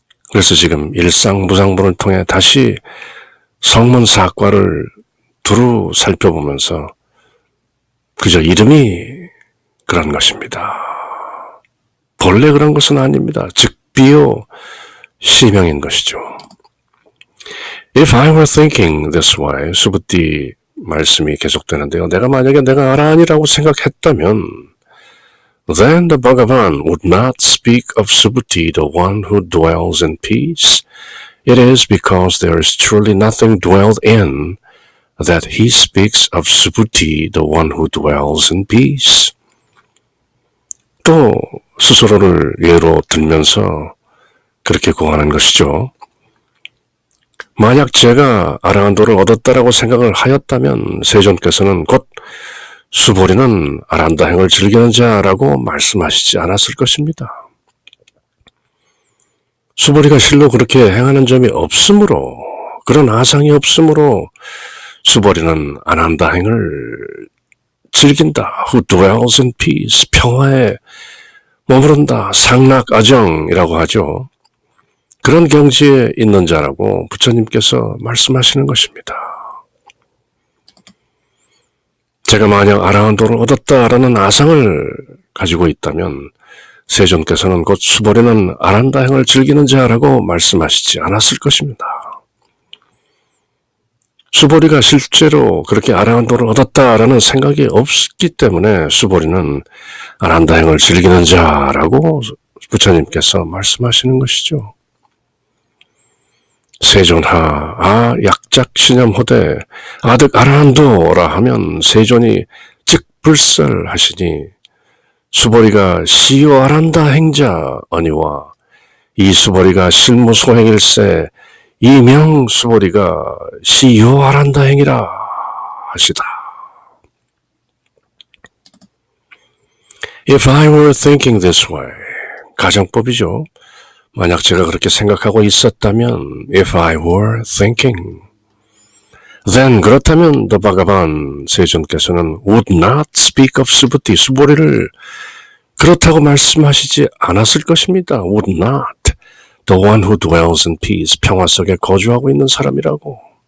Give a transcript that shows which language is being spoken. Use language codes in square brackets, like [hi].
[ko] 그래서 지금 일상무상본을 통해 다시 성문사과를 두루 살펴보면서 그저 이름이 그런 것입니다. 본래 그런 것은 아닙니다. 즉 비요 실명인 것이죠. [en] If I were thinking this way, [ko] 수부띠 말씀이 계속되는데요. 내가 만약에 내가 아라한이라고 생각했다면 [en] then the Bhagavan would not speak of Subhuti, the one who dwells in peace. It is because there is truly nothing dwelled in that he speaks of Subhuti, the one who dwells in peace. [ko] 또 스스로를 예로 들면서 그렇게 고하는 것이죠. 만약 제가 아라한도를 얻었다라고 생각을 하였다면 세존께서는 곧 수보리는 아란다행을 즐기는 자라고 말씀하시지 않았을 것입니다. 수보리가 실로 그렇게 행하는 점이 없으므로, 그런 아상이 없으므로 수보리는 아란다행을 즐긴다. [en] Who dwells in peace, [ko] 평화에 머무른다. 상락아정이라고 하죠. 그런 경지에 있는 자라고 부처님께서 말씀하시는 것입니다. 제가 만약 아라한도를 얻었다라는 아상을 가지고 있다면 세존께서는 곧 수보리는 아란다행을 즐기는 자라고 말씀하시지 않았을 것입니다. 수보리가 실제로 그렇게 아라한도를 얻었다라는 생각이 없기 때문에 수보리는 아란다행을 즐기는 자라고 부처님께서 말씀하시는 것이죠. 세존하 약작신념호대 아득 아라한도라 하면 세존이 즉불설하시니 수보리가 시요 아란다 행자 아니와 이 수보리가 실무소행일세 이명 수보리가 시요 아란다 행이라 하시다. [en] If I were thinking this way, [ko] 가정법이죠. 만약 제가 그렇게 생각하고 있었다면, [en] if I were thinking, then [ko] 그렇다면 [en] the Bhagavan [ko] 세존께서는 [en] would not speak of Subhuti, [ko] 수보리를 그렇다고 말씀하시지 않았을 것입니다. [en] would not, the one who dwells in peace, [ko] 평화 속에 거주하고 있는 사람이라고.